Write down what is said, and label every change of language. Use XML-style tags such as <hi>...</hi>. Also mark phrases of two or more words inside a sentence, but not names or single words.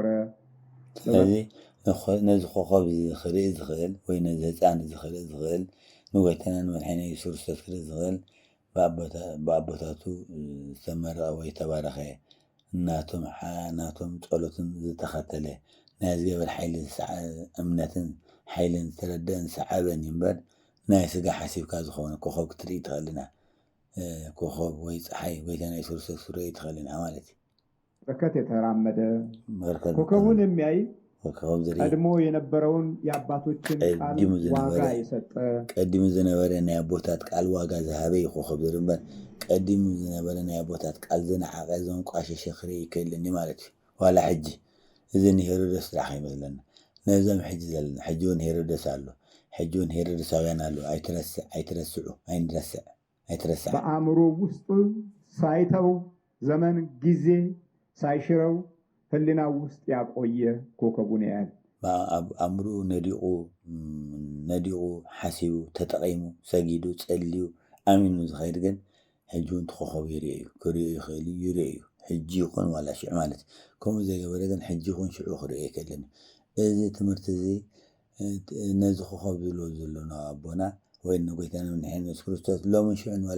<ti>ስለዚ ነዚ ኮከብ ክርኢ ዝኽእል ወይ ነዚ ህፃን ክርኢ ዝኽእል ንጎይታና ንመድሓኒና ኢየሱስ ክርስቶስ ክርኢ ዝኽእል ብኣቦታቱ ዝተመረቐ ወይ ተባረኸ ናቶም ጸሎትን ዝተኸተለ ናይ እግዚኣብሔር ሓይሊ እምነትን ሓይልን ዝተረድአን ሰዓበን እምበር ናይ ስጋ ሓሲብካ ዝኾነ ኮኸብ ክትርኢ ትኽእል ኢና። ኮኸብ ወይ ፀሓይ ጎይታና ኢየሱስ ክርስቶስ ክትርኢ ትኽእል ኢና ማለት እዩ።</ti> <am>በረከት የተራመደ ኮከቡን የሚያይ ቀድሞ የነበረውን የአባቶችን ቃል ዋጋ የሰጠ</am> <ti>ቀዲሙ ዝነበረ ናይ ኣቦታት ቃል ዋጋ ዝሃበ ኮኸብ ዝርበር ቀዲሙ ዝነበረ ናይ ኣቦታት ቃል ዝነዓቐ ዘንቋሸሸ ክርኢ ይክእልኒ ማለት እዩ። ዋላ ሕጂ እዚ ንሄሮደስ ጥራሕ ይመስለና ነዞም ሕጂ ዘለና ሕጂ እውን ሄሮደስ ኣሎ ሕጂ እውን ሄሮደሳውያን ኣሎ ኣይትረስዑ ኣይትረስዕ</ti> <am>በአእምሮ ውስጥ ሳይተው ዘመን ጊዜ ሳይሽረው ህሊና ውስጥ ያቆየ ኮከቡን ያያል።</am> <ti>ኣእምሮ ነዲቑ ሓሲቡ ተጠቒሙ ሰጊዱ ጸልዩ ኣሚኑ ዝኸይድ ግን ሕጂ እውን ትኮኸብ ይርአ እዩ ክርኦ ይኽእል ይርአ እዩ ሕጂ ይኹን ዋላ ሽዑ ማለት እዩ። ከምኡ ዘይገበረ ግን ሕጂ ይኹን ሽዑ ክርኦ ይክእልን። እዚ ትምህርቲ እዚ ነዚ ኮኸብ ዝብሎ ዘሎና ኣቦና ወይ ንጎይታና መድሓኒና ኢየሱስ ክርስቶስ ሎምን ሽዑን ዋላ</ti>